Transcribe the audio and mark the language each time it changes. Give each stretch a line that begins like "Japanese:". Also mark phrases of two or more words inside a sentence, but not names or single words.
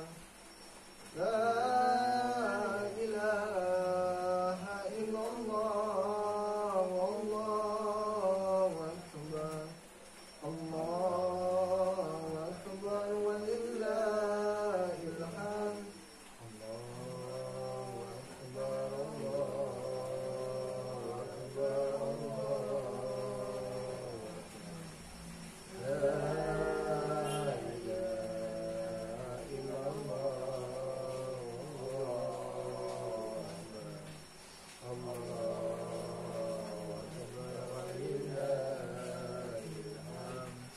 Arabic: لا إله إلا الله، والله أكبر. الله أكبر ولله الحمد. الله أكبر، الله أكبر، لا إله إلا الله، الله أكبر ولله الحمد.